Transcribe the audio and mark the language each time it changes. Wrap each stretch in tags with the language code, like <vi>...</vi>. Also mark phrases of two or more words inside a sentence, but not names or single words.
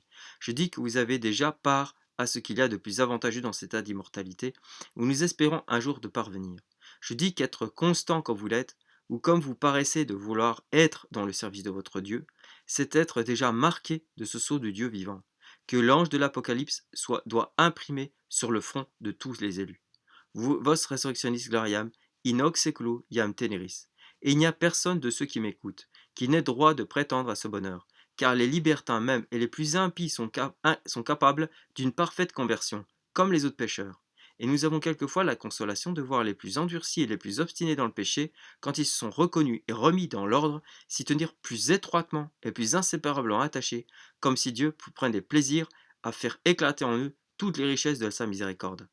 <fr>Je dis que vous avez déjà part à ce qu'il y a de plus avantageux dans cet état d'immortalité, où nous espérons un jour de parvenir. Je dis qu'être constant comme vous l'êtes, ou comme vous paraissez de vouloir être dans le service de votre Dieu, c'est être déjà marqué de ce sceau de Dieu vivant, que l'ange de l'Apocalypse doit imprimer sur le front de tous les élus.</fr> <la>Vos resurrectionis gloriam, in hoc seculo iam teneris.</la> <fr>Et il n'y a personne de ceux qui m'écoutent qui n'ait droit de prétendre à ce bonheur, car les libertins même et les plus impies sont capables d'une parfaite conversion, comme les autres pécheurs. Et nous avons quelquefois la consolation de voir les plus endurcis et les plus obstinés dans le péché, quand ils se sont reconnus et remis dans l'ordre, s'y tenir plus étroitement et plus inséparablement attachés, comme si Dieu prenait plaisir à faire éclater en eux toutes les richesses de sa miséricorde.</fr>